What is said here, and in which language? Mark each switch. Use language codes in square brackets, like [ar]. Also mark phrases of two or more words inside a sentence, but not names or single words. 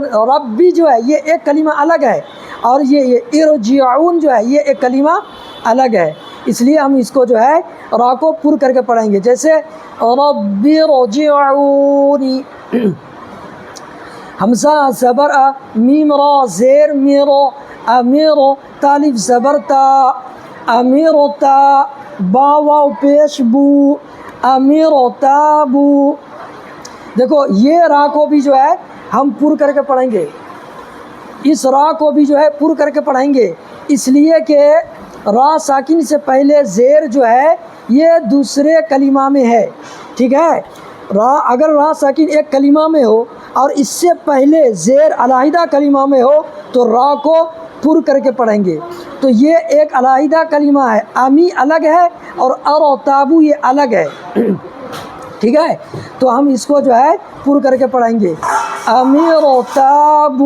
[ur] ربی جو ہے یہ ایک کلمہ الگ ہے، اور یہ ارجعون جو ہے یہ ایک کلمہ الگ ہے، اس لیے ہم اس کو جو ہے را کو پر کر کے پڑھیں گے، جیسے ربرجعونی۔ حمزہ زبر ا، میم را زیر میرو، امیرو، تالف زبر تا، امیرتا، با واو پیش بو، امیرتابو۔ دیکھو یہ را کو بھی جو ہے ہم پر کر کے پڑھیں گے، اس را کو بھی جو ہے پر کر کے پڑھیں گے، اس لیے کہ را ساکن سے پہلے زیر جو ہے یہ دوسرے کلمہ میں ہے، ٹھیک ہے، اگر را ساکن ایک کلمہ میں ہو اور اس سے پہلے زیر علیحدہ کلمہ میں ہو تو را کو پر کر کے پڑھیں گے، تو یہ ایک علیحدہ کلمہ ہے، امی الگ ہے اور ارتابو یہ الگ ہے، ٹھیک ہے، تو ہم اس کو جو ہے پر کر کے پڑھیں گے، امیرتابو۔